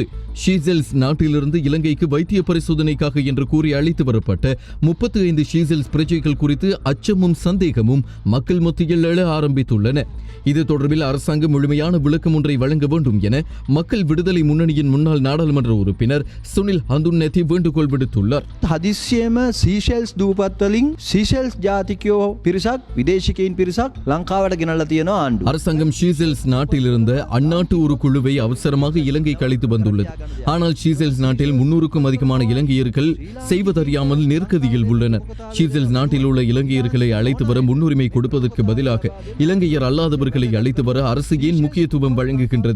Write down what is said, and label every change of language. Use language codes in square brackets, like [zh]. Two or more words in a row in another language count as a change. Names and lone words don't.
[ta] ஷீசெல்ஸ் நாட்டிலிருந்து இலங்கைக்கு வைத்திய பரிசோதனைக்காக என்று கூறி அழைத்து வரப்பட்ட 35 ஷீசெல்ஸ் பிரஜைகள் குறித்து அச்சமும் சந்தேகமும் மக்கள் மத்தியில் எழ ஆரம்பித்துள்ளன. இது தொடர்பில் அரசாங்கம் முழுமையான விளக்கம் ஒன்றை வழங்க வேண்டும் என மக்கள் விடுதலை முன்னணியின் முன்னாள் நாடாளுமன்ற உறுப்பினர் சுனில் ஹந்துனெத்தி வேண்டுகோள் வேண்டுகோள் விடுத்துள்ளார். [si] හදිස්සියම සීෂෙල්ස් දූපත්වලින් සීෂෙල්ස් ජාතිකයෝ පිරිසක් විදේශිකයින් පිරිසක් ලංකාවට ගෙනල්ලා තියෙනවා ආණ්ඩුව. [ta] அரசாங்கம் ஷீசெல்ஸ் நாட்டிலிருந்த அந்நாட்டு ஒரு குழுவை அவசரமாக இலங்கைக்கு அழைத்து வந்துள்ளது. ஆனால் ஷீசெல்ஸ் நாட்டில் 300க்கும் அதிகமான இலங்கையர்கள் செய்வதறியாமல் நெருக்கடியில் உள்ளனர். ஷீசெல்ஸ் நாட்டில் உள்ள இலங்கையர்களை அழைத்து வர முன்னுரிமை கொடுப்பதற்கு பதிலாக இலங்கையர் அல்லாதவர்களை அழைத்து வர அரசு ஏன் முக்கியத்துவம் வழங்குகின்றது?